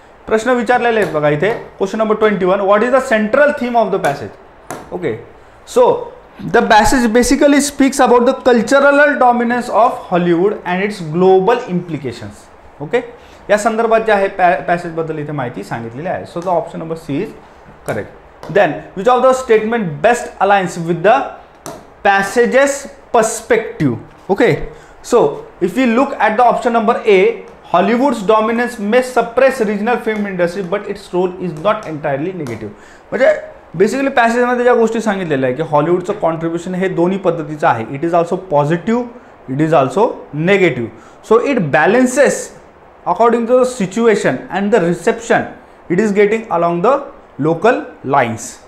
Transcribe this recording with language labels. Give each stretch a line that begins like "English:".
Marathi: प्रश्न विचारलेले आहेत बघा इथे.
English: Question number 21, what is the central theme of the passage? Okay, so the passage basically speaks about the cultural dominance of Hollywood and its global implications.
Marathi: Okay, या संदर्भात जे आहे पॅसेजबद्दल इथे माहिती सांगितलेली आहे.
English: So the option number C is correct. Then which of the statement best aligns with the passage's perspective? Okay, so if we look at the option number A, Hollywood's dominance may suppress regional film industry but its role is not entirely negative.
Marathi: म्हणजे basically पॅसेजमध्ये ज्या गोष्टी सिंगितलेल्या आहे की हॉलिवूडचं contribution हे दोन्ही पद्धतीचं आहे.
English: It is also positive, it is also negative. So it balances according to the situation and the reception it is getting along the local lines.